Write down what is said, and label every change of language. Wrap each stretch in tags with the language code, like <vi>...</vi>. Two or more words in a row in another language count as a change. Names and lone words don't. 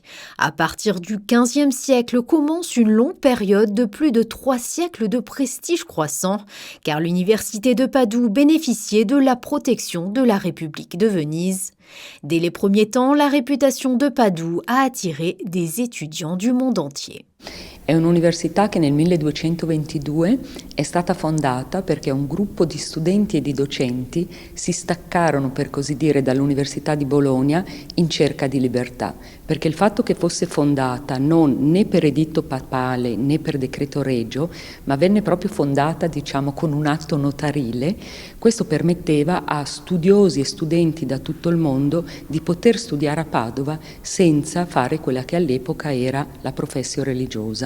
<fr>À partir du XVe siècle commence une longue période de plus de 3 siècles de prestige croissant, car l'université de Padoue bénéficiait de la protection de la République de Venise. Dès les premiers temps, la réputation de Padoue a attiré des étudiants du monde entier.</fr> <it>È un'università che nel 1222 è stata fondata perché un gruppo di studenti e di docenti si staccarono, per così dire, dall'Università di Bologna in cerca di libertà, perché il fatto che fosse fondata non né per editto papale né per decreto regio, ma venne proprio fondata, diciamo, con un atto notarile, questo permetteva a studiosi e studenti da tutto il mondo di poter studiare a Padova senza fare quella che all'epoca era la professio religiosa.</it>